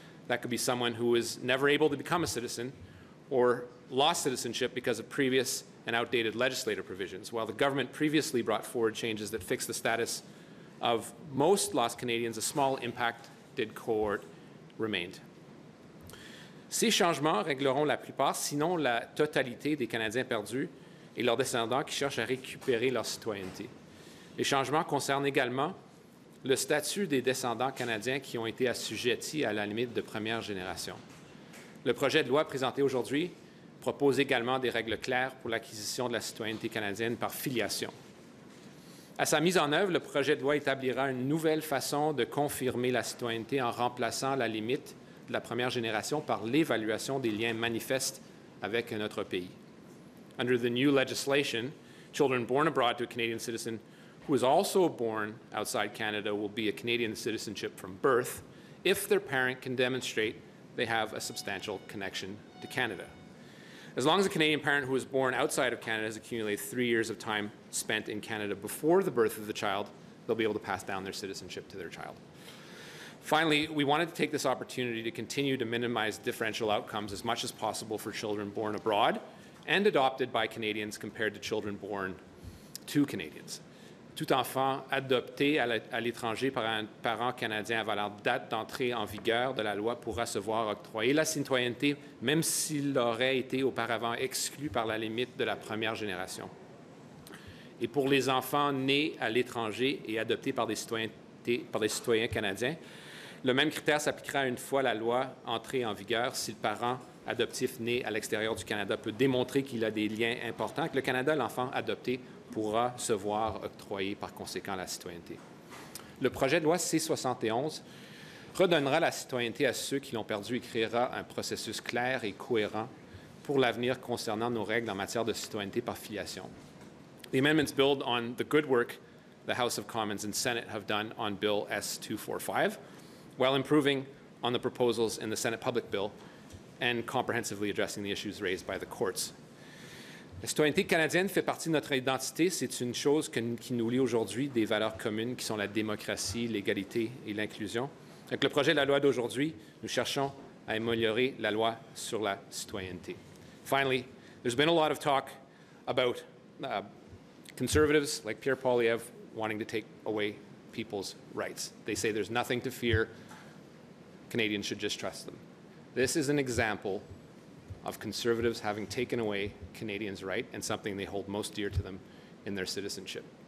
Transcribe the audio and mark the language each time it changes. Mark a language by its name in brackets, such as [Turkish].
[English] That could be someone who is never able to become a citizen or lost citizenship because of previous and outdated legislative provisions. While the government previously brought forward changes that fix the status of most lost Canadians, a small impacted cohort remained. [French] Ces changements régleront la plupart, sinon la totalité des Canadiens perdus et leurs descendants qui cherchent à récupérer leur citoyenneté. Les changements concernent également le statut des descendants canadiens qui ont été assujettis à la limite de première génération. Le projet de loi présenté aujourd'hui propose également des règles claires pour l'acquisition de la citoyenneté canadienne par filiation. À sa mise en œuvre, le projet de loi établira une nouvelle façon de confirmer la citoyenneté en remplaçant la limite de la première génération par l'évaluation des liens manifestes avec un autre pays. [English] Under the new legislation, children born abroad to a Canadian citizen who is also born outside Canada will be a Canadian citizenship from birth if their parent can demonstrate they have a substantial connection to Canada. As long as a Canadian parent who was born outside of Canada has accumulated 3 years of time spent in Canada before the birth of the child, they'll be able to pass down their citizenship to their child. Finally, we wanted to take this opportunity to continue to minimize differential outcomes as much as possible for children born abroad and adopted by Canadians compared to children born to Canadians. [French] Tout enfant adopté à l'étranger par un parent canadien avant la date d'entrée en vigueur de la loi pourra se voir octroyer la citoyenneté, même s'il aurait été auparavant exclu par la limite de la première génération. Et pour les enfants nés à l'étranger et adoptés par des citoyens canadiens, le même critère s'appliquera une fois la loi entrée en vigueur si le parent adoptif né à l'extérieur du Canada peut démontrer qu'il a des liens importants avec le Canada. L'enfant adopté pourra se voir octroyer par conséquent la citoyenneté. Le projet de loi C-71 redonnera la citoyenneté à ceux qui l'ont perdue et créera un processus clair et cohérent pour l'avenir concernant nos règles en matière de citoyenneté par filiation. [English] The amendments build on the good work the House of Commons and Senate have done on Bill S-245, while improving on the proposals in the Senate Public Bill and comprehensively addressing the issues raised by the courts. [French] La citoyenneté canadienne fait partie de notre identité. C'est une chose qui nous lie aujourd'hui des valeurs communes qui sont la démocratie, l'égalité et l'inclusion. Avec le projet de la loi d'aujourd'hui, nous cherchons à améliorer la loi sur la citoyenneté. [English] Finally, there's been a lot of talk about conservatives like Pierre Poilievre wanting to take away people's rights. They say there's nothing to fear. Canadians should just trust them. This is an example of conservatives having taken away Canadians' right and something they hold most dear to them in their citizenship.